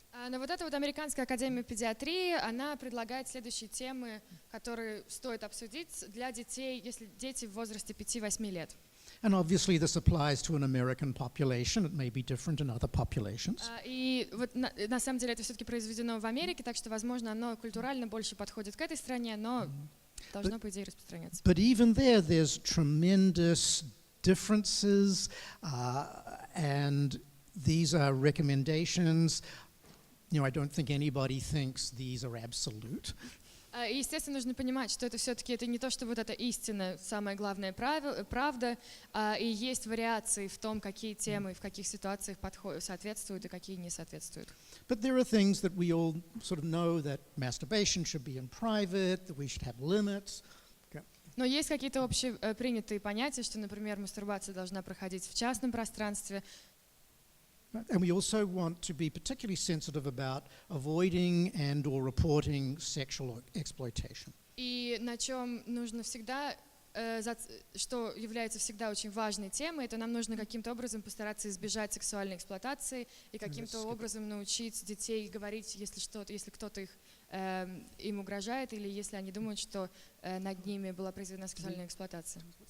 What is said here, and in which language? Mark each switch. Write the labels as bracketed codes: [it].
[ru] Но вот эта вот Американская академия педиатрии, она предлагает следующие темы, которые стоит обсудить для детей, если дети в возрасте 5-8 лет. [en] And obviously this applies to an American population. It may be different in other populations. [ru] И вот на самом деле это все-таки произведено в Америке, так что, возможно, оно культурально больше подходит к этой стране, но должно, по идее, распространяться. [en] But even there's tremendous differences, and these are recommendations. You know, I don't think anybody thinks these are absolute. [ru] Естественно, нужно понимать, что это все-таки это не то, что вот это истина, самая главная правда, и есть вариации в том, какие темы в каких ситуациях соответствуют и какие не соответствуют. [en] But there are things that we all sort of know, that masturbation should be in private, that we should have limits. [ru] Но есть какие-то общепринятые понятия, что, например, мастурбация должна проходить в частном пространстве. [en] And we also want to be particularly sensitive about avoiding and or reporting sexual exploitation. [ru] И на чем нужно всегда, что является всегда очень важной темой, это нам нужно каким-то образом постараться избежать сексуальной эксплуатации и каким-то образом научить детей говорить, если кто-то им угрожает или если они думают, что над ними была произведена сексуальная эксплуатация.